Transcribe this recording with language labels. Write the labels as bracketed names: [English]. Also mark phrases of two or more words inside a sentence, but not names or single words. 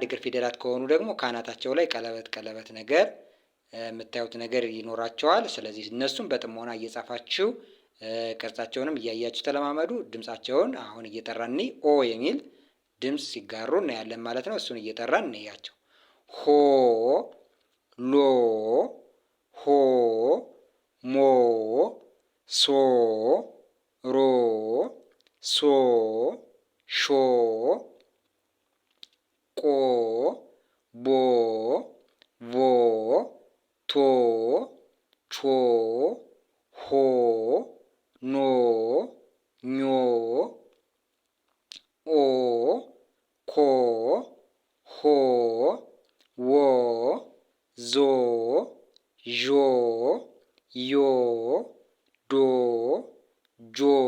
[Amharic] እግር ፊደላት ከሆኑ ደግሞ ካናታቸው ላይ ቀለበት ነገር የምታዩት ነገር ይኖራቸዋል። ስለዚህ እነሱም በጥሞና እየጻፋችሁ ቅርጻቸውንም እያያችሁ ተለማመዱ። ድምጻቸውን አሁን እየጠራን ኦ የሚል ድምፅ ሲጋሩ እናያለን ማለት ነው። እሱን እየጠራን እንያቸው። ሆ፣ ሎ፣ ሆ፣ ሞ፣ ሶ፣ ሮ፣ ሶ፣ ሾ፣ ቆ፣ ቦ፣ ቮ፣ ቶ፣ ቾ፣ ሆ፣ ኖ፣ ኞ፣ ኦ፣ ኮ፣ ሆ፣ ዎ፣ ዞ፣ ዦ፣ ዮ፣ ዶ፣ ጆ፣